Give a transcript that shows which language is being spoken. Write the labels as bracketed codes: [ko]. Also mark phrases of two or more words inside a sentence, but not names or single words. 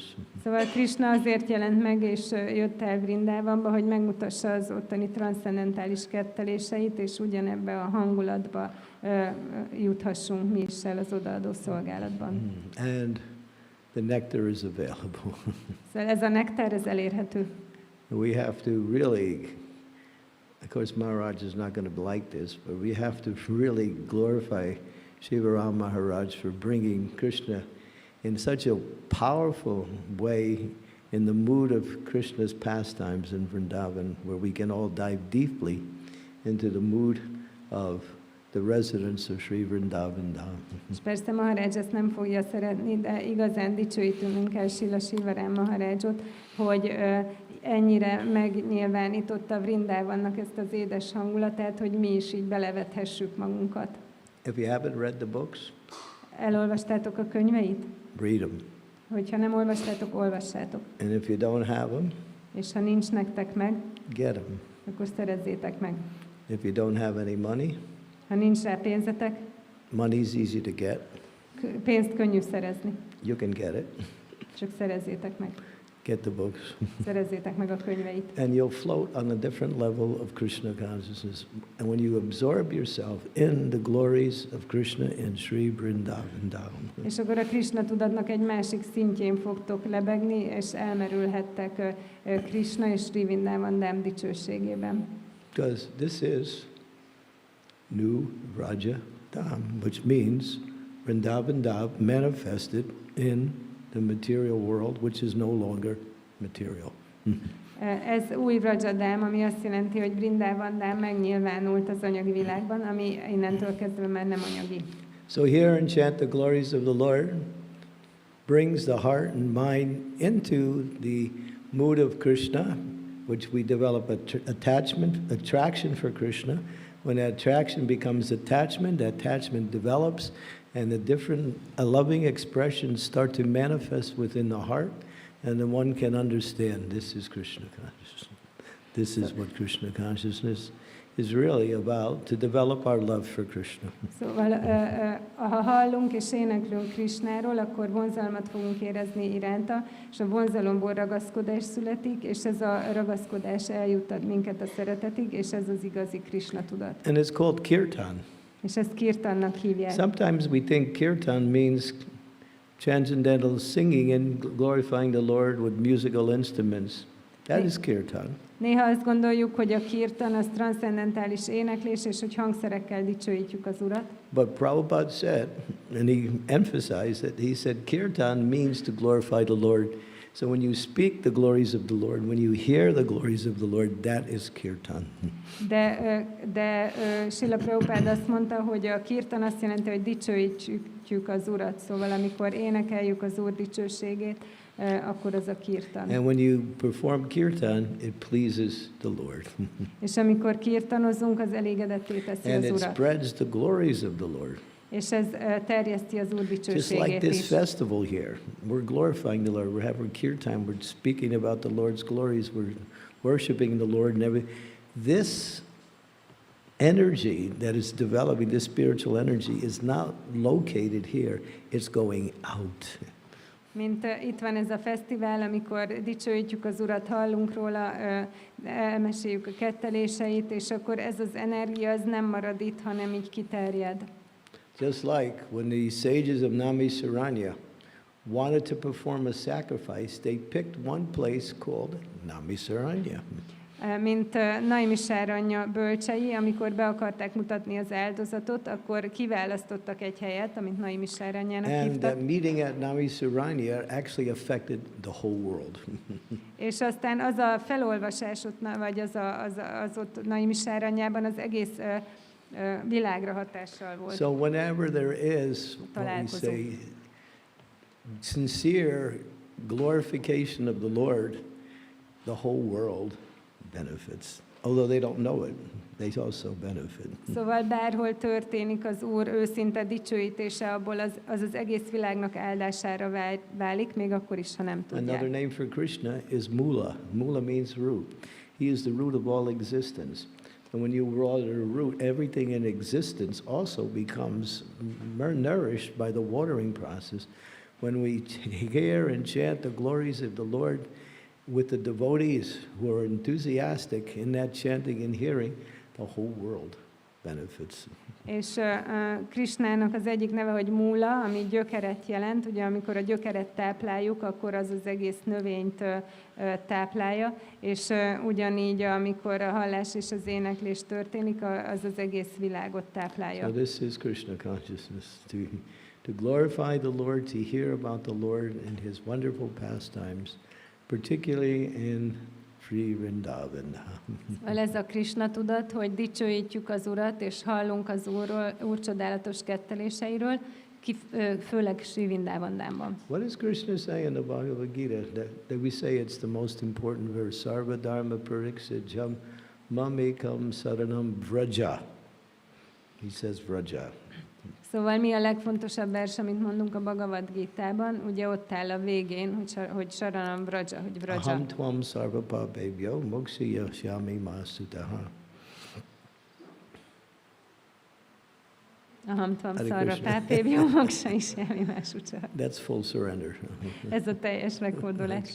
[hu] Szóval Krishna azért jelent meg, és jött el Vrindávanba, hogy megmutassa az ottani transzcendentális ketteléseit, és ugyanebbe a hangulatba juthassunk mi is el az odaadó szolgálatban. [en] And the nectar is available. [hu] Szóval ez a nektár, ez elérhető. [en] We have to really, of course Maharaj is not going to like this, but we have to really glorify Srila Maharaj for bringing Krishna in such a powerful way in the mood of Krishna's pastimes in Vrindavan, where we can all dive deeply into the mood of the residents of Sri Vrindavan Dham. [hu] És persze Maharaj ezt nem fogja szeretni, de igazán dicsőítünk el Srila Shivaram Maharajot, hogy ennyire megnyilvánította Vrindavannak ezt az édes hangulatát, hogy mi is így belevethessük magunkat. [en] If you haven't read the books, [hu] Elolvastátok a könyveit? [en] read them. [hu] Hogyha nem olvastátok, olvassátok. [en] And if you don't have them, [hu] És ha nincs nektek meg, [en] get them. [hu] akkor szerezzétek meg. [en] If you don't have any money, [hu] Ha nincs rá pénzetek, [en] money's easy to get. [hu] pénzt könnyű szerezni. [en] You can get it. [hu] Csak szerezzétek meg. [en] Get the books. [hu] Szerezzétek meg a könyveit. [en] And you'll float on a different level of Krishna consciousness. And when you absorb yourself in the glories of Krishna in Sri Vrindavan Dham. [hu] És akkor a Krishna tudatnak egy másik szintjén fogtok lebegni, és elmerülhettek Krishna és Sri Vrindavan Dham dicsőségében. [en] Because this is New Vraja-dhama, which means Vrindavan Dham manifested in the material world, which is no longer material. [hu] Ez új Vraja-dhama, ami azt jelenti, hogy Vrindavan Dham megnyilvánult az anyagi világban, ami innentől kezdve már nem anyagi. [en] So here and chant the glories of the Lord brings the heart and mind into the mood of Krishna, which we develop attraction for Krishna. When that attraction becomes attachment, that attachment develops, and the different loving expressions start to manifest within the heart, and then one can understand this is Krishna consciousness. This is what Krishna consciousness is really about, to develop our love for Krishna. [hu] Szóval, ha hallunk és éneklünk Krishnáról, akkor vonzalmat fogunk érezni iránta, és a vonzalomból ragaszkodás születik, és ez a ragaszkodás eljuttat minket a szeretetig, és ez az igazi Krishna tudat. [en] And it's called kirtan. [hu] És ezt kirtannak hívják. [en] Sometimes we think kirtan means transcendental singing and glorifying the Lord with musical instruments. That is kirtan. [hu] Néha azt gondoljuk, hogy a kirtan az transzcendentális éneklés, és hogy hangszerekkel dicsőítjük az Urat. [en] But Prabhupada said, and he emphasized it, he said kirtan means to glorify the Lord. So when you speak the glories of the Lord, when you hear the glories of the Lord, that is kirtan. [hu] De Srila Prabhupada azt mondta, hogy a kirtan azt jelenti, hogy dicsőítjük az Urat. Szóval amikor énekeljük az Úr dicsőségét, akkor az a kirtan. [en] And when you perform kirtan, it pleases the Lord. [hu] És amikor kirtanozunk, az elégedetté teszi [en] And [hu] az [en] it [hu] Urat. [en] spreads the glories of the Lord. [hu] És ez terjeszti az Úr [en] Just like [hu] dicsőségét [en] this is. festival here, we're glorifying the Lord. We're having kirtan. We're speaking about the Lord's glories. We're worshiping the Lord and everything. This energy that is developing, this spiritual energy, is not located here. It's going out. [hu] Mint itt van ez a fesztivál, amikor dicsőítjük az Urat, hallunk róla, elmeséljük a ketteléseit, és akkor ez az energia az nem marad itt, hanem így kiterjed. [en] Just like when the sages of Namisaranya wanted to perform a sacrifice, they picked one place called Namisaranya. [hu] Mint Naimisáranya bölcsei, amikor be akarták mutatni az áldozatot, akkor kiválasztottak egy helyet, amit Naimisáranyának [en] And [hu] hívtak. [en] that meeting at Namisaranya actually affected the whole world. [hu] És aztán az a felolvasás ott, vagy az ott Naimisáranyában az egész világra hatással volt. [en] So whenever there is, what we say, sincere glorification of the Lord, the whole world benefits. Although they don't know it, they also benefit. [hu] Szóval bárhol történik az Úr őszinte dicsőítése, abból az egész világnak áldására válik, még akkor is, ha nem tudják. [en] Another name for Krishna is Mula. Mula means root. He is the root of all existence. And when you water a root, everything in existence also becomes nourished by the watering process. when we hear and chant the glories of the Lord with the devotees who are enthusiastic in that chanting and hearing, the whole world benefits. [hu] És Krisnának az egyik neve, hogy múla, ami gyökeret jelent. Ugye amikor a gyökeret tápláljuk, akkor az az egész növényt táplálja, és ugyanígy, amikor a hallás és az éneklés történik, az az egész világot táplálja. [en] So this is Krishna consciousness, to glorify the Lord, to hear about the Lord and His wonderful pastimes, particularly in Sri Vrindavan. [hu] Szóval ez a Krishna tudat, hogy dicsőítjük az Urat, és hallunk az Úr csodálatos ketteléseiről, főleg Sri Vrindavanban. [en] What does Krishna say in the Bhagavad Gita? That we say it's the most important verse. [sa] Sarva dharma pariksijam mamekam saranam vraja. [en] He says vraja. [hu] Szóval mi a legfontosabb vers, amit mondunk a Bhagavad Gitában? Ugye ott áll a végén, hogy [sa] saranam vraja, [hu] hogy vraja. [sa] Aham tvam sarva papebhyo mokshiya shyami masutaha. Aham tvam sarva papebhyo mokshiya shyami masutaha. [en] That's full surrender. [hu] Ez a teljes meghódolás.